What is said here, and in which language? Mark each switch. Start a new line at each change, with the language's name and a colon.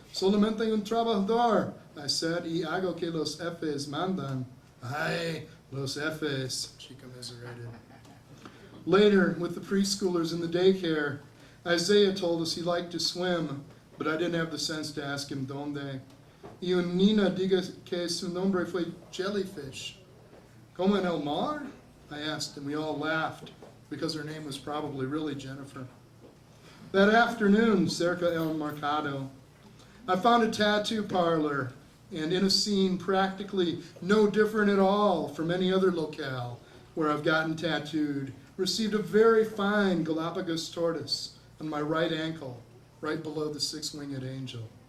Spanish: Solamente un trabajador,
English: I said,
Spanish: y hago que los jefes mandan. Ay, los jefes,
English: she commiserated. Later, with the preschoolers in the daycare, Isaiah told us he liked to swim, but I didn't have the sense to ask him donde.
Spanish: Y un niña diga que su nombre fue Jellyfish. ¿Como en el mar?
English: I asked, and we all laughed, because her name was probably really Jennifer. That afternoon,
Spanish: cerca el mercado,
English: I found a tattoo parlor, and in a scene practically no different at all from any other locale where I've gotten tattooed, received a very fine Galapagos tortoise on my right ankle, right below the six-winged angel.